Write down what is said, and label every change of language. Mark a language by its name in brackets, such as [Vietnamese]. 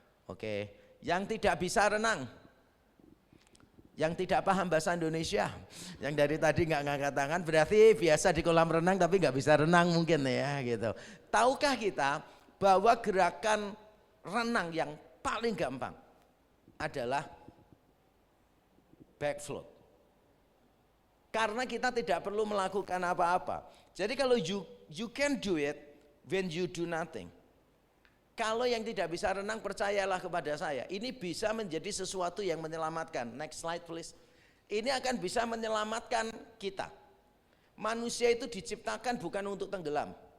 [Indonesian] Oke, yang tidak bisa renang? Yang tidak paham bahasa Indonesia, yang dari tadi nggak ngangkat tangan, berarti biasa di kolam renang tapi nggak bisa renang mungkin ya gitu. Tahukah kita bahwa gerakan renang yang paling gampang adalah back float? Karena kita tidak perlu melakukan apa-apa. Jadi kalau [English] you can do it when you do nothing. [Indonesian] Kalau yang tidak bisa renang, percayalah kepada saya, ini bisa menjadi sesuatu yang menyelamatkan. [English] Next slide please. [Indonesian] Ini akan bisa menyelamatkan kita. Manusia itu diciptakan bukan untuk tenggelam.